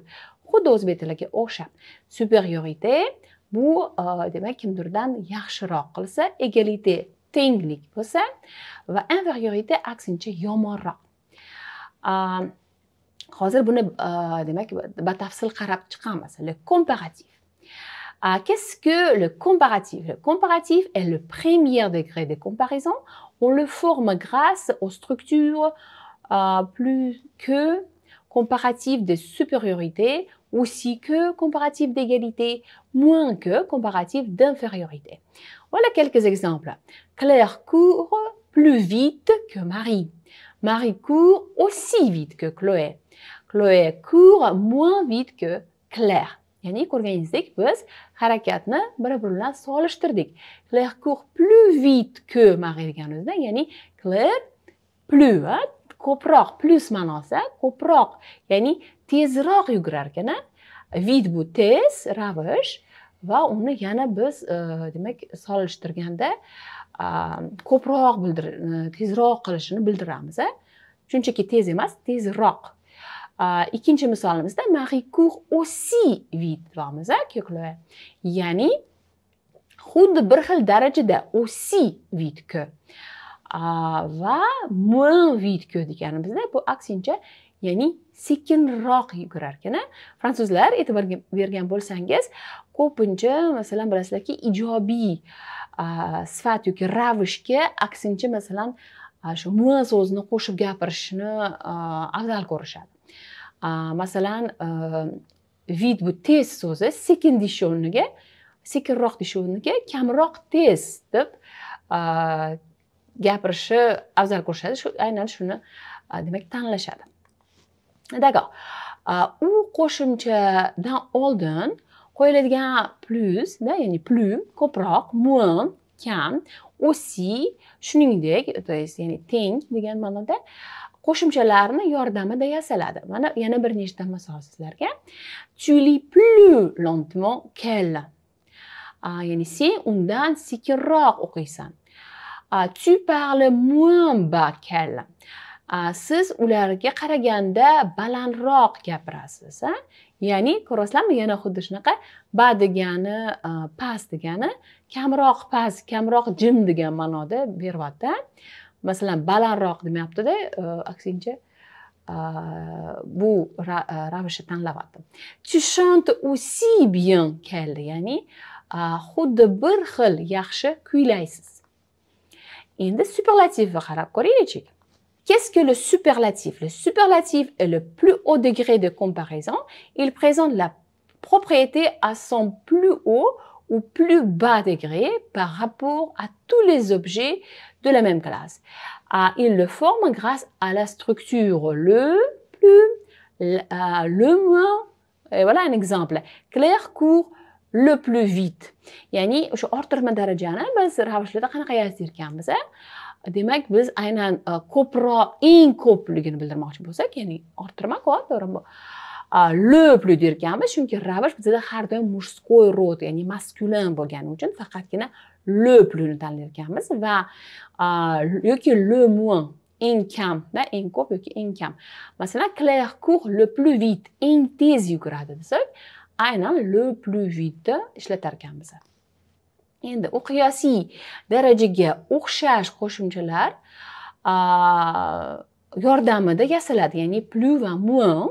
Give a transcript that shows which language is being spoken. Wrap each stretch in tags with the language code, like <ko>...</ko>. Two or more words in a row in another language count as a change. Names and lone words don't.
<uz>Xuddi o'zbek tiliga o'xshab. Superiorité bu demak kimdirdan yaxshiroq qilsa, égalité tenglik bo'lsa va infériorité aksincha yomonroq. Hozir buni demak batafsil qarab chiqamiz.</uz> <fr>Le comparatif. Qu'est-ce que le comparatif? Le comparatif est le premier degré de comparaison. On le forme grâce aux structures plus que comparatif de supériorité, aussi que comparatif d'égalité, moins que comparatif d'infériorité. Voilà quelques exemples. Claire court plus vite que Marie. Marie court aussi vite que Chloé. Chloé court moins vite que Claire.</fr> <uz>Ya'ni ko'rganingizdek biz harakatni bir-biri bilan solishtirdik.</uz> <fr>Claire court plus vite que Marie</fr> <uz>deganimizda, ya'ni Claire plus, ko'proq, plus ma'nosi ko'proq, ya'ni tezroq yugurar ekan. Vite bu tez, ravish va uni yana biz demak solishtirganda ko'proq tezroq qilishini bildiramiz. Shunchaki tez emas, tezroq. Ikkinchi misolimizda</uz> <fr>Marie court aussi vite</fr> <uz>deymiz</uz> <fr>que Chloé.</fr> <uz>Ya'ni xuddi bir xil darajada</uz> <fr>aussi vite que</fr> <uz>va</uz> <fr>moins vite que</fr> <uz>deganimizda bu aksincha, ya'ni sekinroq yugurar ekan. Fransuzlar e'tibor bergan bo'lsangiz, ko'pincha masalan bilasizlarki ijobiy sifat yoki ravishga aksincha masalan shu moins so'zini qo'shib gapirishni afzal ko'rishadi. Masalan, vite bu tez so'zi sekin deyish o'rniga, sekinroq deyish o'rniga kamroq tez deb gapirishni afzal ko'rishadi. Shu aynan shuni demak tanlashadi. D'accord. U qo'shimchadan oldin qo'yiladigan plus, ya'ni plus, ko'proq, moins, kam, aussi, shuningdek,</uz> <ru>то есть</ru> <uz>ya'ni teng degan ma'noda qo'shimchalarni yordamida yasaladi. Mana yana bir nechta misol sizlarga.</uz> <fr>Tu lis plus lentement qu'elle.</fr> <uz>Ya'ni sen undan sekinroq o'qiysan.</uz> <fr>Tu parles moins bas qu'elle.</fr> <uz>Siz ularga qaraganda balandroq gapirasiz. Ya'ni ko'rasizlarmi, yana xuddi shunaqa ba degani past degani kamroq past, kamroq jim degan ma'noda beryapti. Masalan, balandroq demayapti-da, aksincha bu ravish tanlayapti.</uz> <fr>Tu chantes aussi bien qu'elle,</fr> <uz>ya'ni xuddi bir xil yaxshi kuylaysiz. Endi superlativga qarab ko'raylik.</uz> <fr>Qu'est-ce que le superlatif? Le superlatif est le plus haut degré de comparaison. Il présente la propriété à son plus haut ou plus bas degré par rapport à tous les objets de la même classe. Il le forme grâce à la structure le plus, le moins. Et voilà un exemple. Claire court le plus vite.</fr> <uz>Yani o'sha orttirma darajani biz ravishlarda qanaqa yozib ekanmiz? Demak, biz aynan ko'proq, eng ko'pligini bildirmoqchi bo'lsak, ya'ni orttirma-ku, to'g'rimi? Le plus derkanmiz, chunki ravish bizda har doim</uz> <ru>мужской род,</ru> <uz>ya'ni maskulin bo'lgani uchun faqatgina</uz> <fr>le plusni</fr> <uz>tanlayotganmiz va yoki</uz> <fr>le moins,</fr> <uz>eng kam, eng ko'p yoki eng kam. Masalan,</uz> <fr>Claire court le plus vite,</fr> <uz>eng tez yuguradi desak, aynan</uz> <fr>le plus vite</fr> <uz>ishlatar ekanmiz. Endi u qiyosiy darajaga o'xshash qo'shimchalar yordamida yasaladi, ya'ni plus va moins.</uz>